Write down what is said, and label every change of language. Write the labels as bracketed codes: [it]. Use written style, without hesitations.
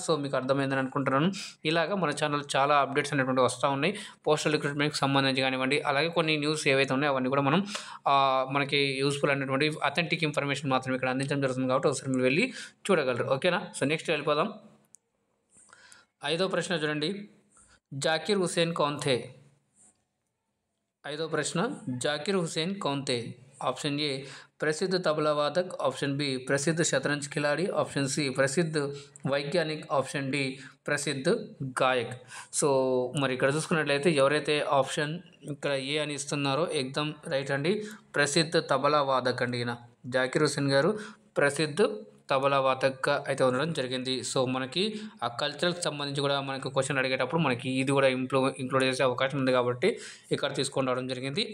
[te] So మీకు అర్థమైందని అనుకుంటున్నాను. ఇలాగా మన ఛానల్ చాలా అప్డేట్స్ అనేటువంటి వస్తూ ఉన్నాయి, పోస్టల్ రిక్రూట్మెంట్కి సంబంధించి కానివ్వండి, అలాగే కొన్ని న్యూస్ ఏవైతే ఉన్నాయో అవన్నీ కూడా మనం మనకి యూస్ఫుల్ అనేటువంటి అథెంటిక్ ఇన్ఫర్మేషన్ మాత్రం ఇక్కడ అందించడం జరుగుతుంది కాబట్టి ఒకసారి మీరు వెళ్ళి చూడగలరు, ఓకేనా. సో నెక్స్ట్ వెళ్ళిపోదాం. 5వ ప్రశ్న చూడండి, జాకిర్ హుసేన్ [hi] కౌన్ थे? [te] 5వ ప్రశ్న, జాకిర్ హుసేన్ కౌన్ थे? [hi] ऑप्शन ए प्रसिद्ध तबला वादक, ऑप्शन बी प्रसिद्ध शतरंज खिलाड़ी, ऑप्शन सी प्रसिद्ध वैज्ञानिक, ऑप्शन डी ప్రసిద్ధ గాయక్. [te] సో మరి ఇక్కడ చూసుకున్నట్లయితే ఎవరైతే ఆప్షన్ ఇక్కడ ఏ అని ఇస్తున్నారో ఎగ్జామ్ రైట్ అండి, ప్రసిద్ధ తబలా వాదక్ అండి. ఈయన జాకిర్ హుసేన్ గారు ప్రసిద్ధ తబలా వాదక్గా అయితే ఉండడం జరిగింది. సో మనకి ఆ కల్చరల్కి సంబంధించి కూడా మనకి క్వశ్చన్ అడిగేటప్పుడు మనకి ఇది కూడా ఇంక్లూడ్ చేసే అవకాశం ఉంది కాబట్టి ఇక్కడ తీసుకొని రావడం జరిగింది.